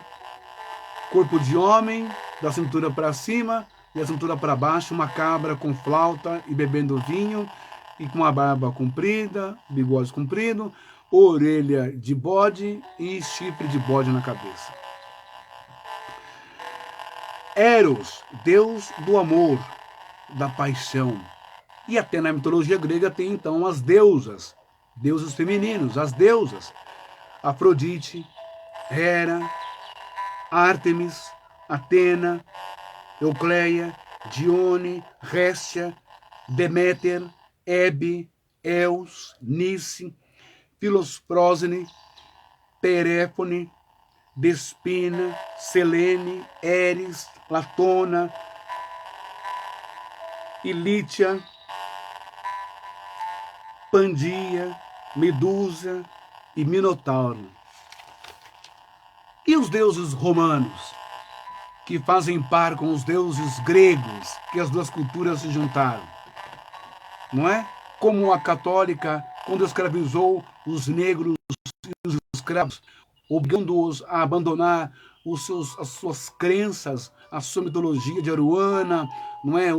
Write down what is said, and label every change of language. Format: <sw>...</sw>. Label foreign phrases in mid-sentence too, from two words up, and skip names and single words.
<pt>Corpo de homem, da cintura para cima e a cintura para baixo, uma cabra com flauta e bebendo vinho, e com a barba comprida, bigode comprido, orelha de bode e chifre de bode na cabeça. Eros, deus do amor, da paixão. E até na mitologia grega tem então as deusas, deuses femininos, as deusas. Afrodite, Hera, Ártemis, Atena, Eucleia, Dione, Réstia, Deméter, Hebe, Eos, Nice, Filosprosene, Perséfone, Despina, Selene, Eris, Latona, Ilítia, Pandia, Medusa e Minotauro. E os deuses romanos, que fazem par com os deuses gregos, que as duas culturas se juntaram? Não é? Como a católica, quando escravizou os negros e os escravos, obrigando-os a abandonar as suas crenças, a sua mitologia de Aruana, não é?</pt>